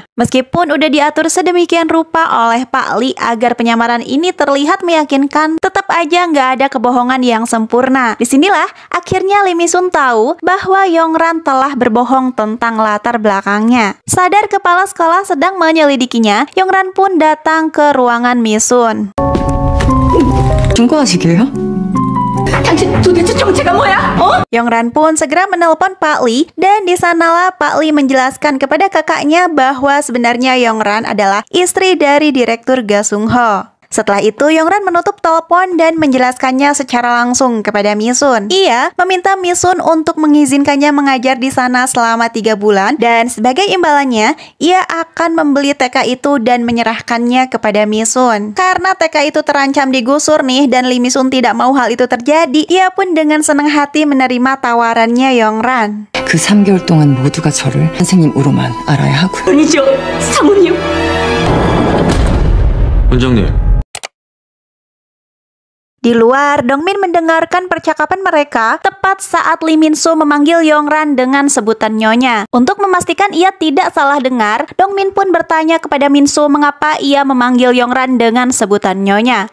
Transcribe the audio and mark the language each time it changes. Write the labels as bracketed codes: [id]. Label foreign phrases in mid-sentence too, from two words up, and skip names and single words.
[id] Meskipun udah diatur sedemikian rupa oleh Pak Lee agar penyamaran ini terlihat meyakinkan, tetap aja nggak ada kebohongan yang sempurna. Disinilah akhirnya Lee Mi-sun tahu bahwa Yongran telah berbohong tentang latar belakangnya. Sadar kepala sekolah sedang menyelidikinya, Yongran pun datang ke ruangan Mi-sun. [ko] 중고하시게요? 당신 도대체 정체가 뭐야? [id] Yongran pun segera menelpon Pak Lee dan di sanalah Pak Lee menjelaskan kepada kakaknya bahwa sebenarnya Yongran adalah istri dari Direktur Ga Sung-ho. Setelah itu, Yongran menutup telepon dan menjelaskannya secara langsung kepada Mi-sun. Ia meminta Mi-sun untuk mengizinkannya mengajar di sana selama 3 bulan dan sebagai imbalannya, ia akan membeli TK itu dan menyerahkannya kepada Mi-sun. Karena TK itu terancam digusur nih dan Lee Mi-sun tidak mau hal itu terjadi, ia pun dengan senang hati menerima tawarannya Yongran. [ko] 그 3개월 동안 모두가 저를 선생님으로만 알아야 하고요. 아니죠, 사모님. 원장님. [id] Di luar, Dong-min mendengarkan percakapan mereka tepat saat Lee Min-soo memanggil Yongran dengan sebutan nyonya. Untuk memastikan ia tidak salah dengar, Dong-min pun bertanya kepada Min-soo mengapa ia memanggil Yongran dengan sebutan nyonya.